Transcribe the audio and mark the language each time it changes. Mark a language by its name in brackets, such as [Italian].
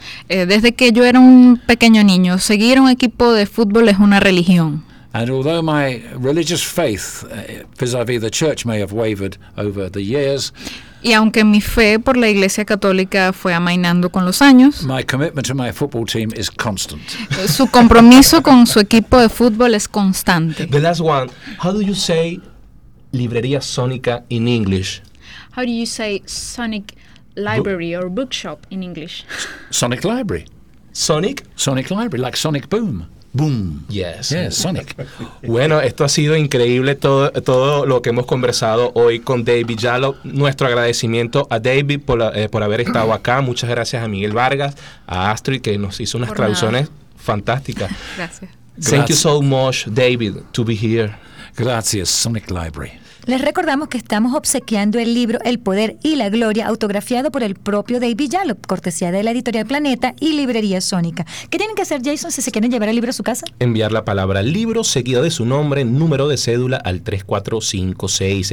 [Spanish] Desde que yo era un pequeño niño, seguir un equipo de fútbol es una religión. [English] And although my religious faith vis-a-vis the church may have wavered over the years, [Spanish] y aunque mi fe por la Iglesia Católica fue amainando con los años, [English] my commitment to my football team is constant. [Spanish] Su compromiso con su equipo de fútbol es constante. [English] The last one, how do you say Librería Sónica in English? How do you say Sonic Library or Bookshop in English? Sonic Library. Sonic? Sonic Library, like Sonic Boom. Boom. Yes, Sonic. [Spanish] Bueno, esto ha sido increíble todo lo que hemos conversado hoy con David Yalo. Nuestro agradecimiento a David por haber estado acá. Muchas gracias a Miguel Vargas, a Astrid, que nos hizo unas traducciones fantásticas. Gracias. [English] Thank you so much, David, to be here. [Spanish] Gracias, Sonic Library. Les recordamos que estamos obsequiando el libro El Poder y la Gloria, autografiado por el propio David Yalo, cortesía de la editorial Planeta y Librería Sónica. ¿Qué tienen que hacer, Jason, si se quieren llevar el libro a su casa? Enviar la palabra libro, seguido de su nombre, número de cédula al 3456.